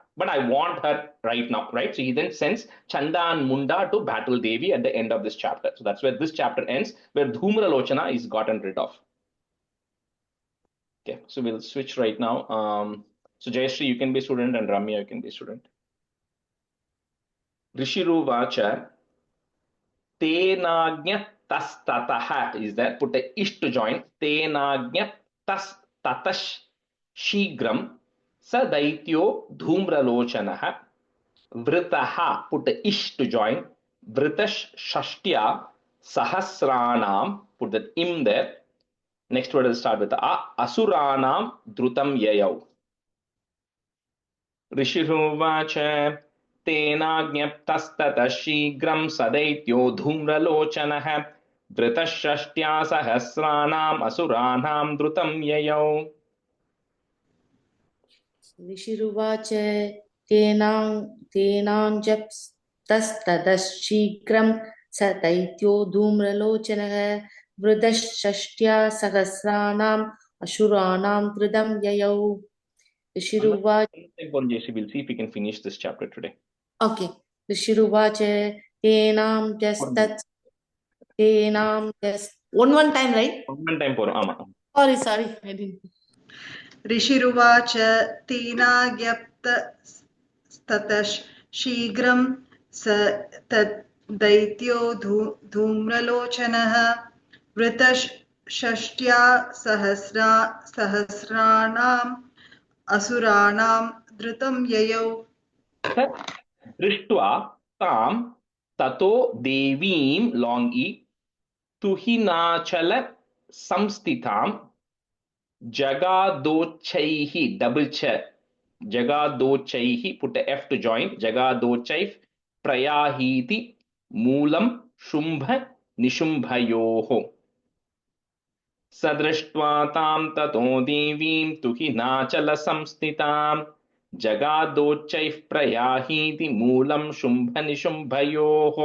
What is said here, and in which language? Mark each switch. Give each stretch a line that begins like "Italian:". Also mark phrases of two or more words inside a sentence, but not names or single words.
English: But I want her right now, right? So he then sends Chanda and Munda to battle Devi at the end of this chapter. So that's where this chapter ends, where Dhumralochana is gotten rid of. Okay, so we'll switch right now. So Jayashree, you can be student, and Ramya, you can be student.
Sanskrit: ऋषिरुवाच तेनाज्ञ तस्ततः
English: is there. Put a ish to join.
Sanskrit: तेनाज्ञ तस्ततश् शीघ्रं सदैत्यो धूम्रलोचनः वृतः.
English: Put a ish to join.
Sanskrit: वृतष् षष्ट्या सहस्राणाम्.
English: Put that im there. Next word will start with a.
Sanskrit: असुराणां द्रुतं ययौ। ऋषिरुवाच तेनाज्ञप्तस्ततः शीघ्रं सदैत्यो धूम्रलोचनः धृतषष्ट्या सहस्राणाम् असुराणां द्रुतं ययौ. ऋषिरुवाच तेनाञ्जप्तस्ततः शीघ्रं सदैत्यो धूम्रलोचनः धृतषष्ट्या सहस्राणाम् असुराणां द्रुतं ययौ. Rishiruvacha.
English: We'll see if we can finish this chapter today. Okay.
Sanskrit: ऋषिरुवाच तेनम्
English: just one time, right? One time for Ama. Sorry, I didn't.
Sanskrit: ऋषिरुवाच तेनाज्ञप्त स्ततश् शीघ्रं स दैत्यो धूम्रलोचनः वृतष् षष्ट्या सहस्राणाम् असुराणां द्रुतं ययौ. दृष्ट्वा तं ततो देवीम्
English: long e
Sanskrit: तुहिनाचल संस्थितं जगादोच्चैः
English: double cha
Sanskrit: jagadochaihi
English: put a F to join
Sanskrit: जगादोच्चैः प्रयाहीति मूलं शुम्भ निशुम्भयोः. सदृष्ट्वा तं ततो देवीं तुहिनाचल संस्थितम् जगादोच्चैः प्रयाहीति मूलं शुम्भनिशुम्भयोः.